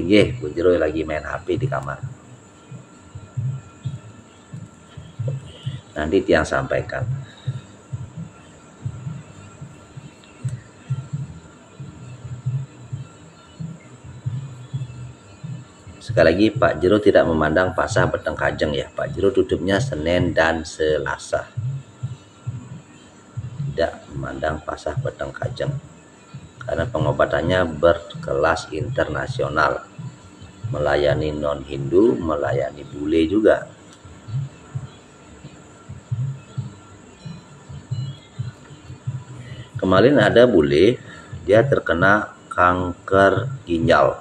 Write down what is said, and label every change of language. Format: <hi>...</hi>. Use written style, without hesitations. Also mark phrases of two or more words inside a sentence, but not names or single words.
<id>Nggih, Bu Jero lagi main HP di kamar. Nanti tiang sampaikan. Sekali lagi Pak Jero tidak memandang pasah Beteng Kajeng ya. Pak Jero tutupnya Senin dan Selasa. Tidak memandang pasah Beteng Kajeng. Karena pengobatannya berkelas internasional, melayani non-Hindu, melayani bule juga. Kemarin ada bule, dia terkena kanker ginjal.</id>